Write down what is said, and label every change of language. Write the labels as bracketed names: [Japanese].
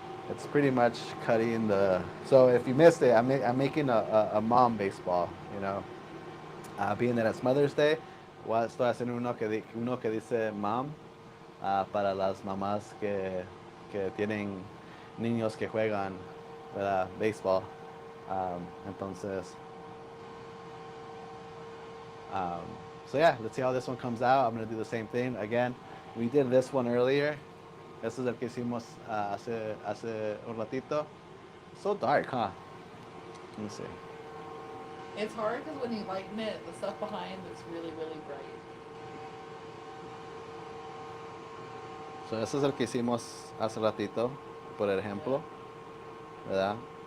[English] It's pretty much cutting so if you missed it, I'm making a mom baseball, being that it's Mother's Day, [Spanish] estoy haciendo uno que dice mom, para las mamás que tienen niños que juegan, ¿verdad? Béisbol. Entonces, [English] so yeah, let's see how this one comes out. I'm going to do the same thing. Again, we did this one earlier. This is [Spanish] el que hicimos hace un ratito. [English] So dark, huh? Let me see. It's hard because when you lighten it, the stuff behind is really, really bright. So [Spanish] ese es el que hicimos hace ratito, por ejemplo, ¿verdad?